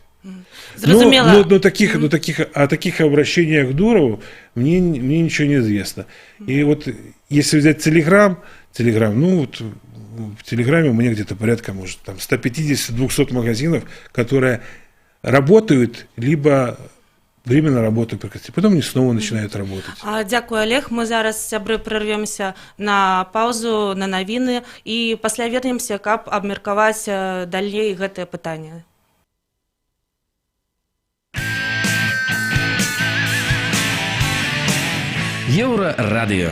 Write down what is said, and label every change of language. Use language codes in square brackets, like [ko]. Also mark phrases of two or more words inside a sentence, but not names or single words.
[ru] Но таких обращениях к Дурову мне ничего не известно. И вот если взять Телеграм, в Телеграме у меня где-то порядка, может, 150-200 магазинов, которые работают, либо временно работают прекратить, потом они снова начинают работать. [uk] Дякую, Олег. [be] Мы зараз, сябры, [ru] прервемся на паузу, [be] на навіны, і пасля вернемся, каб абмеркаваць далей гэтае пытанне. Еўрарадыё.